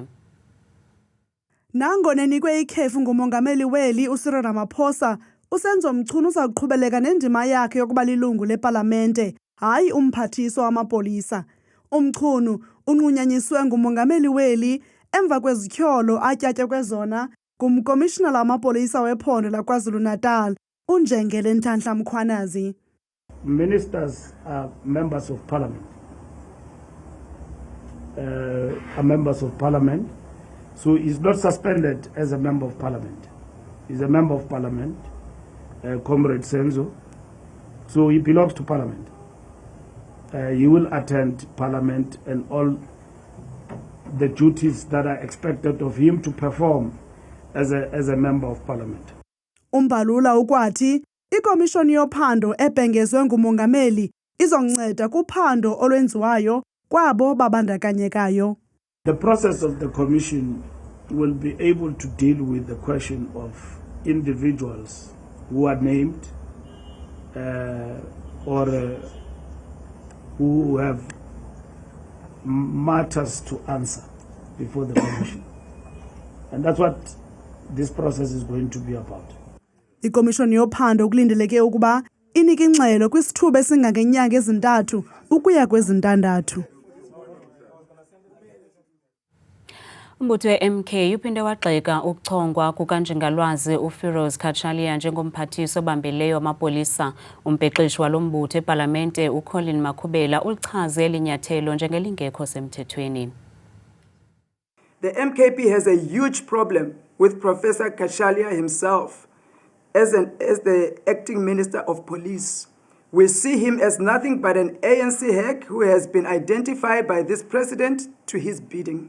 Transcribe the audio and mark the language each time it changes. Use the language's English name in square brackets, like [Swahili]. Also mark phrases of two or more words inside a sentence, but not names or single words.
[Xhosa] Nangona enikwe ikhefu ngumongameli weli uCyril Ramaphosa, uSenzo Mchunu uzaqhubeleka nendima yakhe yokuba lilungu leParlamente, hayi umphathiswa wamapolisa. uMchunu unqunyanyiswe ngumongameli weli emva kwezityholo atyatywe kwezona ngumkomishinala wamapolisa wephondo laKwaZulu-Natal uNjengele Nhlanhla Mkhwanazi. [English] Ministers are members of parliament. Are members of parliament. So he's not suspended as a member of parliament. He's a member of parliament, Comrade Senzo. So he belongs to parliament. He will attend parliament and all the duties that are expected of him to perform as a member of parliament. [Xhosa] uMbalula ukwathi ikomishoni yophando ebhengezwe ngumongameli izonceda kuphando olwenziwayo kwabo babandakanyekayo. [English] The process of the commission will be able to deal with the question of individuals who are named or who have matters to answer before the commission. And that's what this process is going to be about. [Xhosa] Ikomishoni yophando kulindeleke ukuba inike ingxelo kwisithuba esingangenyanga ezintathu ukuya kwezintandathu. Umbutho we-MK uphinde wagxeka ukuchongwa kukanjingalwazi uFiroz Kachalia njengomphathiswa obambileyo wamapolisa. Umbhexeshi walo mbutho eParlamente uColin Makhubela ulichaze elinyathelo njengelingekho semthethweni. [English] The MKP has a huge problem with Professor Kachalia himself as the acting Minister of Police. We see him as nothing but an ANC hack who has been identified by this president to his bidding.